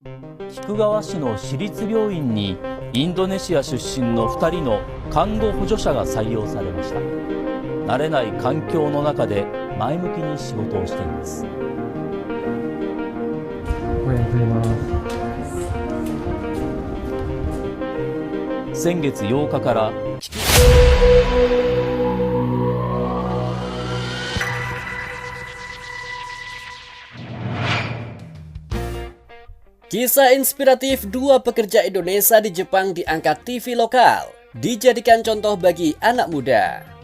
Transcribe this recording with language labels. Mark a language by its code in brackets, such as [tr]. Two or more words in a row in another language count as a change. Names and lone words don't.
[ja] 菊川市の私立病院にインドネシア出身の2人の看護補助者が採用されました。慣れない環境の中で前向きに仕事をしています。おはようございます。先月8日から [id] Kisah inspiratif dua pekerja Indonesia di Jepang diangkat TV lokal, dijadikan contoh bagi anak muda.